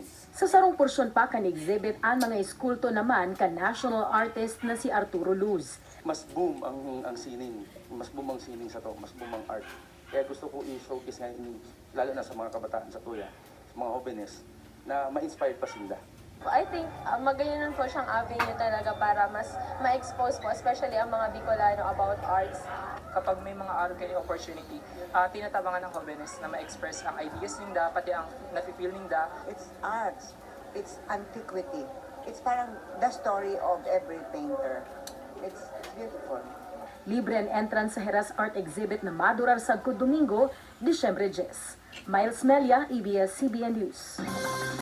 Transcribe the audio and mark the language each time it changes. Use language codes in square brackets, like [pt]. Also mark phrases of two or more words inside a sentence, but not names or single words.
[bik] Sa sarong porsyon pa kan exhibit ang mga eskulto naman kan national artist na si Arturo Luz. Mas boom ang sinin, mas boom ang sining sa to, mas boom ang art. Kaya gusto ko i-showcase ngayon, lalo na sa mga kabataan sa tuya, sa mga jóvenes, na ma-inspired pa sila. [en] I think [bik] magayon po siyang avenue talaga para mas ma-expose po, especially ang mga Bicolano about arts. Kapag may mga art kayo opportunity, tinatabangan ng jóvenes na ma-express ang ideas nila, pati ang nafe-feel nila. [en] It's arts. It's antiquity. It's parang the story of every painter. It's beautiful. [bik] Libre ang entrance sa Heras Art Exhibit na madurar sa Domingo, Disyembre 10. Miles Melia, ABS-CBN News.